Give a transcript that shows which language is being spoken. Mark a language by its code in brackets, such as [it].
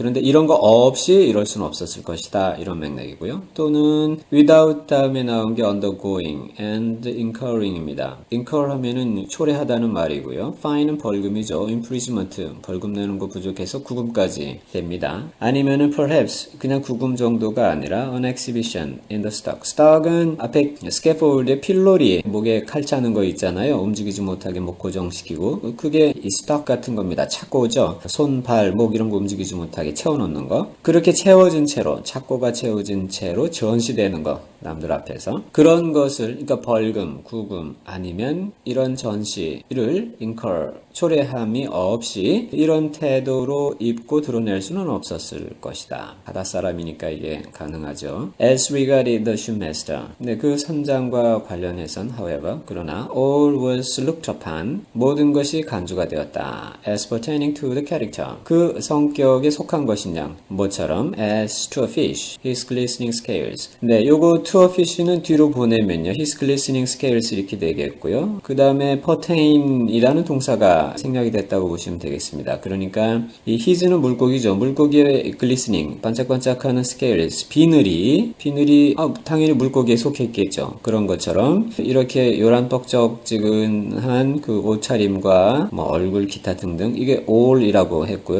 [ko] 그런데 이런 거 없이 이럴 수는 없었을 것이다. 이런 맥락이고요. 또는 without 다음에 나온 게 undergoing and incurring입니다. incur 하면은 초래하다는 말이고요. fine은 벌금이죠. imprisonment, 벌금 내는 거 부족해서 구금까지 됩니다. 아니면은 perhaps 그냥 구금 정도가 아니라 an exhibition in the stock. stock은 앞에 scaffold에 필로리, 목에 칼 차는 거 있잖아요. 움직이지 못하게 목 고정시키고 그게 이 stock 같은 겁니다. 착고죠. 손, 발, 목 이런 거 움직이지 못하게 채워놓는 거. 그렇게 채워진 채로, 착고가 채워진 채로 전시되는 거. 남들 앞에서. 그런 것을, 그러니까 벌금, 구금 아니면 이런 전시를 incur, 초래함이 없이 이런 태도로 입고 드러낼 수는 없었을 것이다. 바닷사람이니까 이게 가능하죠. [en] As regarded the shoemaster. [ko] 네, 그 선장과 관련해선 however, 그러나 [en] all was looked upon, [ko] 모든 것이 간주가 되었다. [en] As pertaining to the character. [ko] 그 성격에 속한 것이냐. 뭐처럼 [en] as to a fish, his glistening scales. [ko] 네, 요거 to a fish는 뒤로 보내면요. his glistening scales 이렇게 되겠고요. 그 다음에 pertain이라는 동사가 생략이 됐다고 보시면 되겠습니다. 그러니까 이 his는 물고기죠. 물고기의 glistening, 반짝반짝하는 scales, 비늘이 당연히 물고기에 속했겠죠. 그런 것처럼 이렇게 요란뻑적지근한 그 옷차림과 뭐 얼굴 기타 등등 이게 all이라고 했고요.